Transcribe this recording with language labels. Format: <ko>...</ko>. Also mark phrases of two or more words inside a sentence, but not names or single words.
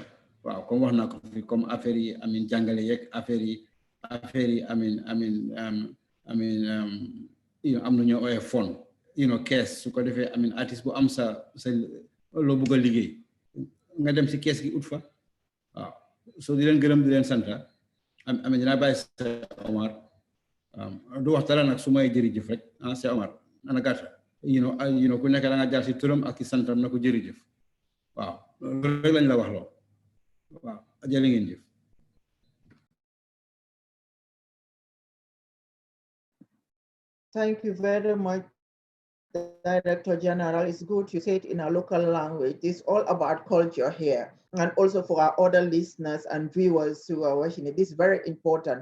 <wo>Waaw comme wax naa ko fi</wo> <fr>comme affaire</fr> <wo>yi jàngale yeeg affaire yi am na ñoo ooyee fond kees su ko defee artiste bu am sa loo bëgg a liggéey nga dem si kees gi ut fa. Waaw soo di leen gërëm di leen sant dinaa bàyyi sa Omar du wax dara nag su may jërëjëf rek sa Omar ana gàtta ku nekk da nga jaar si turam ak si santam na ko jërëjëf. Waaw loolu rek lañ la wax loo.</wo> <en>Wow, thank you very much, Director General. It's good you say it in a local language. It's all about culture here. And also for our other listeners and viewers who are watching it, this is very important.</en>